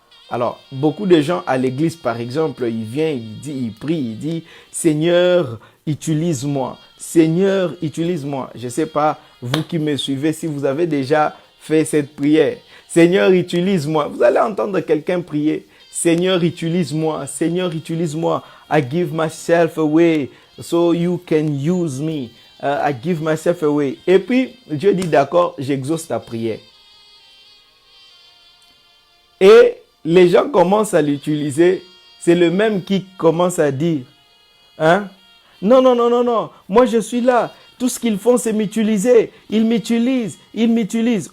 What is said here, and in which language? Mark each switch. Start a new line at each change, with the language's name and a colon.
French: Alors, beaucoup de gens à l'église, par exemple, il vient, il prie, il dit « Seigneur, utilise-moi. Seigneur, utilise-moi. » Je ne sais pas, vous qui me suivez, si vous avez déjà fait cette prière. Seigneur, utilise-moi. Vous allez entendre quelqu'un prier. Seigneur, utilise-moi. Seigneur, utilise-moi.
English: I give myself away so you can use me. I give myself away.
French: Et puis, Dieu dit, d'accord, j'exauce ta prière. Et les gens commencent à l'utiliser. C'est le même qui commence à dire, hein? Non, non, non, non, non. Moi, je suis là. Tout ce qu'ils font, c'est m'utiliser. Ils m'utilisent. Ils m'utilisent.